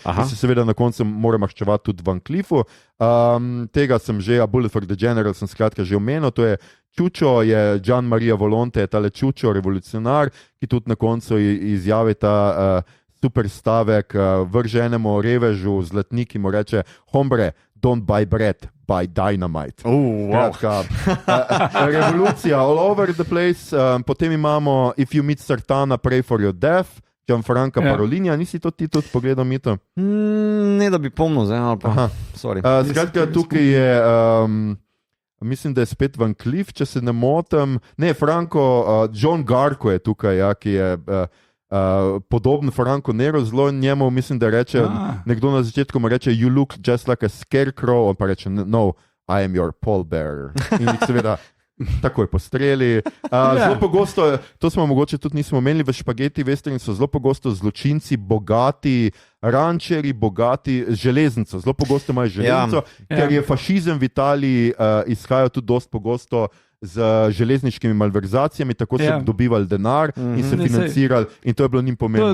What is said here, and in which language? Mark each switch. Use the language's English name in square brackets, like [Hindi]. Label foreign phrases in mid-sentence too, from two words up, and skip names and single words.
[Slovenian] In se seveda na koncu mora maščevati tudi Van Cleefu. Tega sem že, Bullet for the General sem skratka že omenil, to je Čučo, je Gian Maria Volonte, je tale Čučo, revolucionar, ki tudi na koncu izjavi ta super stavek, vrže enemu revežu zlatnik in mu reče: [English] hombre, don't buy bread, buy dynamite. Wow. [Slovenian] Revolucija [English] all over the place. [Slovenian] Potem imamo If you meet Sartana, pray for your death, Gianfranca Parolinja. Nisi to ti tudi pogledal, Mito? Ne, da bi pomnil zdaj, ali pa. Skratka, tukaj je, mislim, da je spet Van Cleef, če se ne motim. Ne, John Garko je tukaj, ki je podoben Franco Nero, zelo njemu, mislim, da reče, nekdo na začetku mu reče: [English] you look just like a scarecrow, [Slovenian] on pa reče: [English] no, I am your pallbearer. [Slovenian] In jih seveda takoj postreli. Zelo pogosto, to smo mogoče tudi nismo omenili, v špageti westerni so zelo pogosto zločinci bogati, rančeri, bogati železnico. Zelo pogosto imajo železnico, ker je fašizem v Italiji izhajal tudi dosti pogosto z železniškimi malverzacijami, tako so dobivali denar in se financirali, in to je bilo njim pomembno.